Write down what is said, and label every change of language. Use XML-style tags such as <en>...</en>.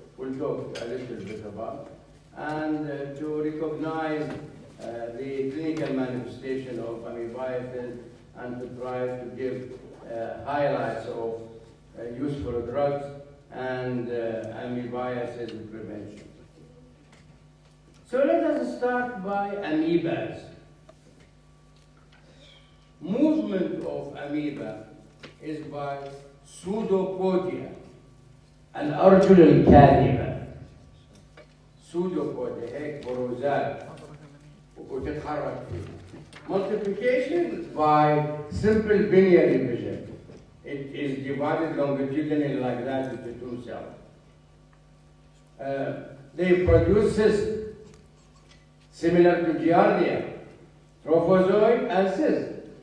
<en>We'll talk a little bit about. And to recognize the clinical manifestation of amoebiasis and to try to give highlights of useful drugs and amoebiasis prevention. So let us start by amoebas. Movement of amoeba is by pseudopodia,</en> <ar>الأرجل الكاذبة. pseudopodia هيك بروزات وتتحرك فيه.</ar> <en>Multiplication by simple binary division. It is divided longitudinally like that into two cells. They produce cysts, similar to Giardia, trophozoid and cyst.</en>